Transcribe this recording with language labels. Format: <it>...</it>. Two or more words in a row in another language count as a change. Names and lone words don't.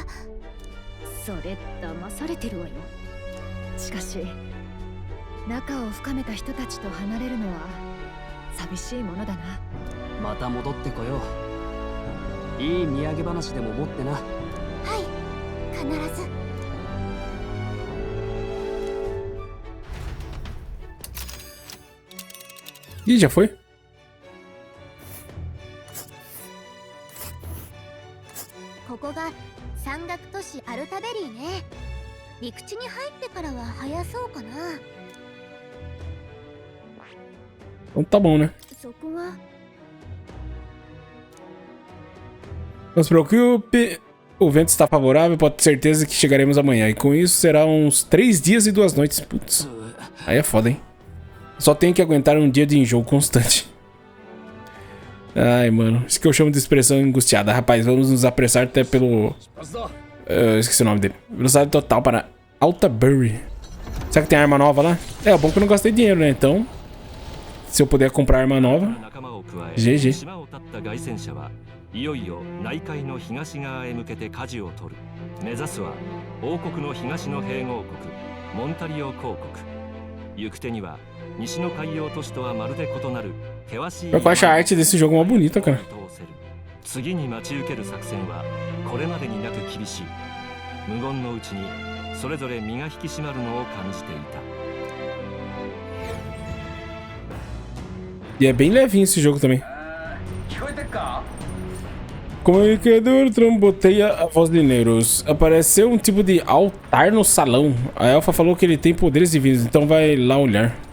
<ja>それ騙されてるわよ。しかし仲を深めた人たちと離れるのは寂しいものだな。また戻ってこよう。いい土産話でも持ってな。はい、必ず。</ja> <pt>Ih, já foi?</pt> <ja>ここが山岳都市アルタベリーね。陸地に入ってからは早そうかな。</ja> <pt>Então tá bom, né?</pt> <ja>そこは</ja> <pt>Não se preocupe, o vento está favorável, pode ter certeza que chegaremos amanhã. E com isso será uns 3 dias e 2 noites. Putz, aí é foda, hein? Só tenho que aguentar um dia de enjoo constante. Ai, mano, isso que eu chamo de expressão angustiada. Rapaz, vamos nos apressar até pelo... esqueci o nome dele. Velocidade total para Altabury. Será que tem arma nova lá? É, o bom que eu não gastei dinheiro, né? Então, se eu puder comprar arma nova, GG.</pt> <ja>いよいよ内海の東側へ向けて舵を取る。目指すは王国の東の併合国モンタリオ公国。行く手には西の海洋都市とはまるで異なる険しい。</ja> <pt>Eu acho a arte desse jogo uma bonita, cara.</pt> <ja>次に待ち受ける作戦はこれまでになく厳しい。無言のうちにそれぞれ身が引き締まるのを感じていた。</ja> <pt>E é bem levinho esse jogo também. Comunicador tramboteia a voz de Neuros. Apareceu um tipo de altar no salão. A elfa falou que ele tem poderes divinos, então vai lá olhar.</pt>